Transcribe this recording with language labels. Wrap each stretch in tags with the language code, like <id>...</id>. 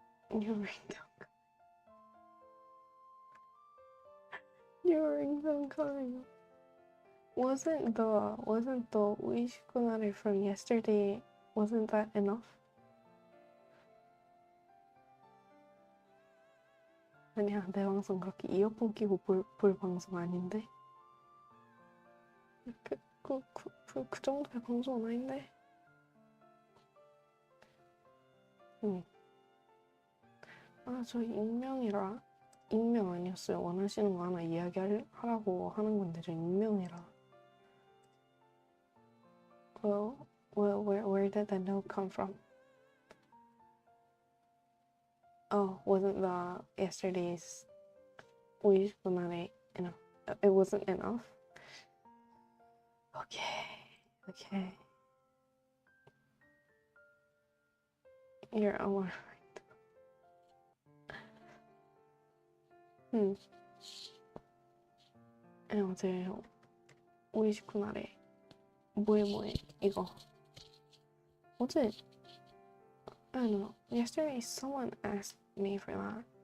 <en>Your ringtone. Your ringtone coming. Wasn't the 우이시쿠나리 from yesterday, wasn't that enough?</en> <ko>아니야, 내 방송 그렇게 이어폰 끼고 볼 방송 아닌데? 그 정도의 방송은 아닌데? 아, 저 익명 아니었어요. 원하시는 거 하나 이야기하라고 하는 건데, 저 익명이라.</ko> <en>Well, where did the note come from? Oh, wasn't the yesterday's 우이시쿠나리 enough? It wasn't enough? Okay. You're alright.</en> <ko>어제 우이시쿠나리 뭐해 이거 어제</ko> <en>I don't know. Yesterday someone asked me for that.</en>